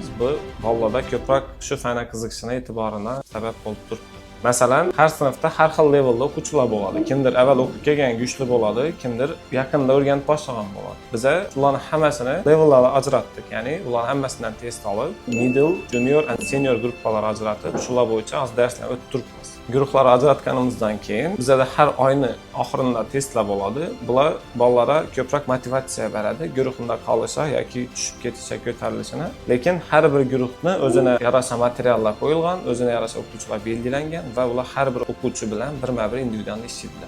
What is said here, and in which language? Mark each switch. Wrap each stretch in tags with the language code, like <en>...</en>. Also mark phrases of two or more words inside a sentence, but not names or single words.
<uz>Bu bolalarda ko'proq shu fanga qiziqishini, e'tiborini sabab bo'lib turibdi. Masalan, har sinfda har xil levelda o'quvchilar bo'ladi. Kimdir avval o'qib kelgan kuchli bo'ladi, kimdir yaqinda o'rganib boshlagan bo'ladi. Biza ularning hammasini levellarga ajratdik. Ya'ni ular hammasidan test olib,</uz> <en>middle, junior and senior</en> <uz>gruppalar ajratib, shular bo'yicha az darslar o'tib turibmiz. Guruhlarni ajratganimizdan keyin bizada har oyni oxirida testlar bo'ladi. Bular bolalarga ko'proq motivatsiya beradi, guruhda qolishi yoki tushib ketishi, ko'tarilishini. Lekin har bir guruhni o'zine yarasha materiallar qo'yilgan, o'zine yarasha o'qituvchilar belgilangan va ular har bir o'quvchi bilan birma-bir individual ishlaydilar.</uz>